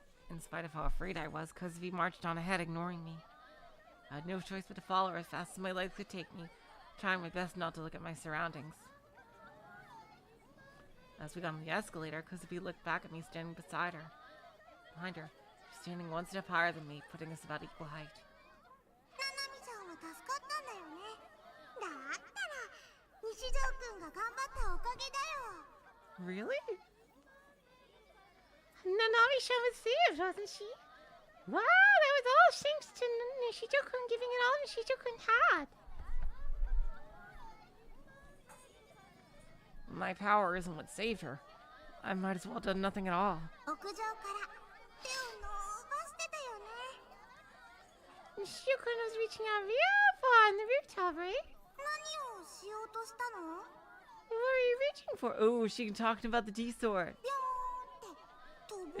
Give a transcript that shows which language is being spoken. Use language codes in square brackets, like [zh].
[en] In spite of how afraid I was, Kozuvi marched on ahead, ignoring me. I had no choice but to follow her as fast as my legs could take me, trying my best not to look at my surroundings. As we got on the escalator, Kozuvi looked back at me standing beside her. Behind her, she was standing one step higher than me, putting us about equal height. [ja] ナナミちゃんは助かったんだよね。だったら西条くんが頑張ったおかげだよ。 [en] Really? Nanami-chan was saved, wasn't she? Wow, that was all thanks to Nishijo-kun giving it all Nishijo-kun had. My power isn't what saved her. I might as well have done nothing at all. [ja] 屋上から手を伸ばしてたよね。 [en] Nishijo-kun was reaching out real far on the rooftop, right? [ja] 何をしようとしたの？ [en] What are you reaching for? Oh, she can talk about the D-sword. [ja] ビョーンって飛ぼうと